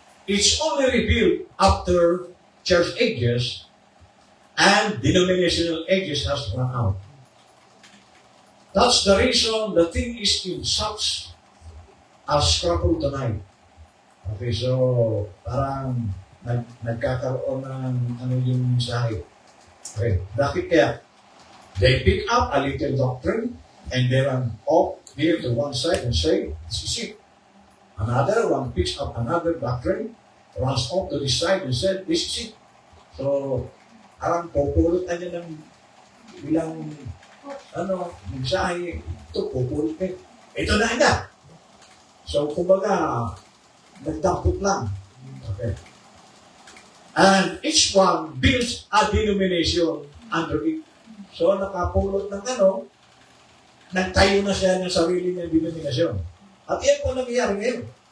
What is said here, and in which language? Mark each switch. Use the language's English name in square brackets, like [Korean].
[English] It's only revealed after church ages and denominational ages has run out. That's the reason the thing is in such a struggle tonight. Okay, [Filipino] so parang nagkakaroon ng ano yung mensahe. Okay. Bakit kaya? [English] They pick up a little doctrine and they run off here to one side and say, this is it. Another one picks up another doctrine, runs off to this side and said, this is it. [Filipino] So, parang pupulutan niya ng bilang mensahe. Ito, pupulot niya. Ito na ina. So, kumbaga, nagdampot lang. Okay. [English] And each one builds a denomination under it. [Filipino] So, nakapulot ng nagtayo na siya ng sarili niyang denominasyon. At yan po nangyayari ngayon.